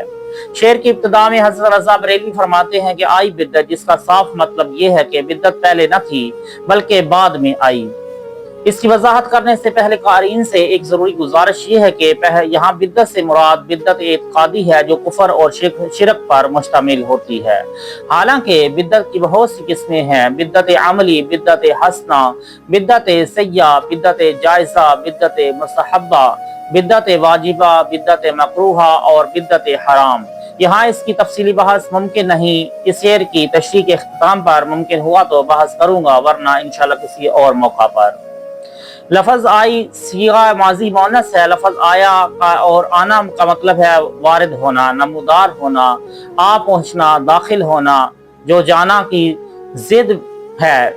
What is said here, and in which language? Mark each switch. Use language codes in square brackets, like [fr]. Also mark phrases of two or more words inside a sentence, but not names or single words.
[ur] شعر کی ابتدا میں حضرت رضا بریلوی فرماتے ہیں کہ آئی بدت، جس کا صاف مطلب یہ ہے کہ بدت پہلے نہ تھی بلکہ بعد میں آئی۔ اس کی وضاحت کرنے سے پہلے قارئین سے ایک ضروری گزارش یہ ہے کہ یہاں بدت سے مراد بدت اعتقادی ہے جو کفر اور شرک پر مشتمل ہوتی ہے۔ حالانکہ بدت کی بہت سی قسمیں ہیں: بدت عملی، بدت حسنہ، بدت سیئہ، بدت جائزہ، بدت مستحبہ، بدت واجبہ، بدت مکروہہ اور بدت حرام۔ یہاں اس کی تفصیلی بحث ممکن نہیں۔ اس شعر کی تشریح کے اختتام پر ممکن ہوا تو بحث کروں گا، ورنہ انشاءاللہ کسی اور موقع پر۔ لفظ آئی صیغہ ماضی مؤنث ہے۔ لفظ آیا کا اور آنا کا مطلب ہے وارد ہونا، نمودار ہونا، آ پہنچنا، داخل ہونا، جو جانا کی ضد ہے۔